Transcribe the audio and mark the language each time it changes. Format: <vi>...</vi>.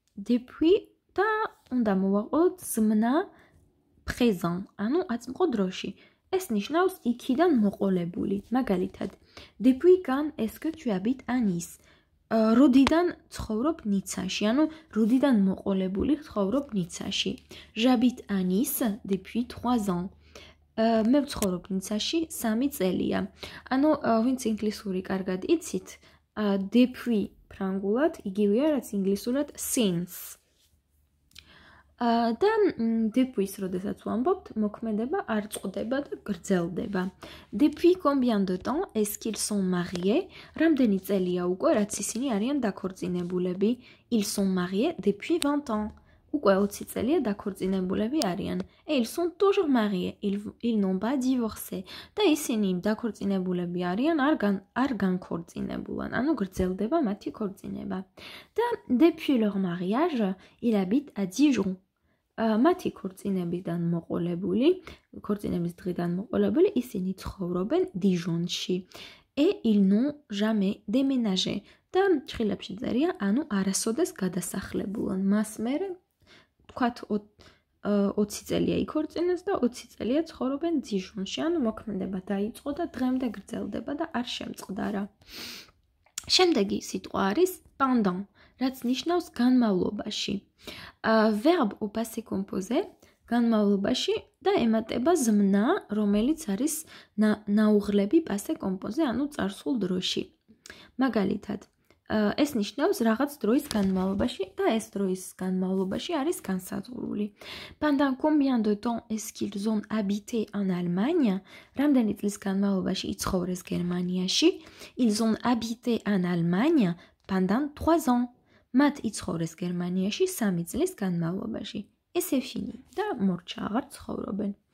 <ka>Depuis და უნდა მოვაყოლოთ ზმნა présent, ანუ აწმყო დროში. ეს ნიშნავს იქიდან მოყოლებული. მაგალითად,</ka> <fr>depuis quand est-ce que tu habites à Nice?</fr> <ka>როდიდან ცხოვრობ ნიცაში, ანუ როდიდან მოყოლებული ცხოვრობ ნიცაში.</ka> <fr>J'habite à Nice depuis 3 ans.</fr> <ka>მე ვცხოვრობ ნიცაში 3 წელია. ანუ ვინც ინგლისური კარგად იცით, depuis ფრანგულად იგივეა რაც ინგლისურად since. და depuis-ს როდესაც ვამბობთ, მოქმედება არ წყდება და გრძელდება.</ka> <fr>Depuis combien de temps est-ce qu'ils sont mariés?</fr> <ka>რამდენი წელია უკვე, რაც ისინი არიან დაქორწინებულები?</ka> <fr>Ils sont mariés depuis 20 ans.</fr> <ka>უკვე 20 წელია დაქორწინებულები არიან.</ka> <fr>Et ils sont toujours mariés. Ils n'ont pas divorcé.</fr> <ka>და ისინი დაქორწინებულები არიან, არ განქორწინებულან. ანუ გრძელდება მათი ქორწინება. და</ka> <fr>depuis leur mariage, ils habitent à Dijon.</fr> <ka>მათი ქორწინებიდან მოყოლებული, ქორწინების დღიდან მოყოლებული, ისინი ცხოვრობენ დიჟონში.</ka> <fr>Et ils n'ont jamais déménagé.</fr> <ka>და ჭრილებში წერია, ანუ არასოდეს გადასახლებულან. მას მერე თქვათ 20 წელია იქორწინეს და 20 წელია ცხოვრობენ დიჟონში. ანუ მოქმედება დაიწყო და დღემდე გრძელდება და არ შემწყდარა. შემდეგი სიტყვა არის pendant, რაც ნიშნავს განმავლობაში.</ka> <fr>Verbe au passé composé,</fr> <ka>განმავლობაში და ემატება ზმნა, რომელიც არის ნაუღლები passé composé, ანუ წარსულ დროში. მაგალითად, ეს ნიშნავს რაღაც დროის განმავლობაში და ეს დროის განმავლობაში არის განსაზღვრული.</ka> <fr>Pendant combien de temps est-ce qu'ils ont habité en Allemagne?</fr> <ka>რამდენი წლის განმავლობაში იცხოვრეს გერმანიაში?</ka> <fr>Ils ont habité en Allemagne pendant 3 ans.</fr> <ka>მათ იცხოვრეს გერმანიაში 3 წლის განმავლობაში. ესე ფინი და მორჩა აღარ ცხოვრობენ.</ka>